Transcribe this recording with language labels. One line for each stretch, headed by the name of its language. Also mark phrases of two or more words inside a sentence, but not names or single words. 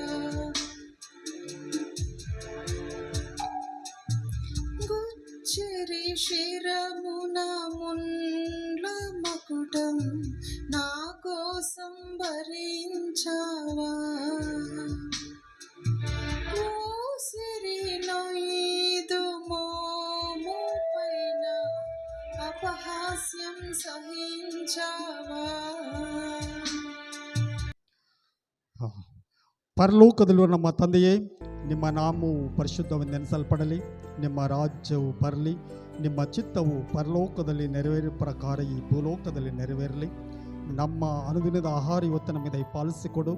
Telugu: గుచ్చరి శిరమున ముండ్ల మకుటం నా కోసం భరించావా. ఊసిరిలో ఈదు మోము పైన అపహాస్యం సహించావా.
Kannada: ಪರಲೋಕದಲ್ಲಿರುವ ನಮ್ಮ ತಂದೆಯೇ, ನಿಮ್ಮ ನಾಮವು ಪರಿಶುದ್ಧವೆಂದೆನಿಸಲ್ಪಡಲಿ, ನಿಮ್ಮ ರಾಜ್ಯವು ಬರಲಿ, ನಿಮ್ಮ ಚಿತ್ತವು ಪರಲೋಕದಲ್ಲಿ ನೆರವೇರುವ ಪ್ರಕಾರ ಈ ಭೂಲೋಕದಲ್ಲಿ ನೆರವೇರಲಿ. ನಮ್ಮ ಅನುದಿನದ ಆಹಾರ ಇವತ್ತು ನಮಗೆ ದಯಪಾಲಿಸಿಕೊಡು.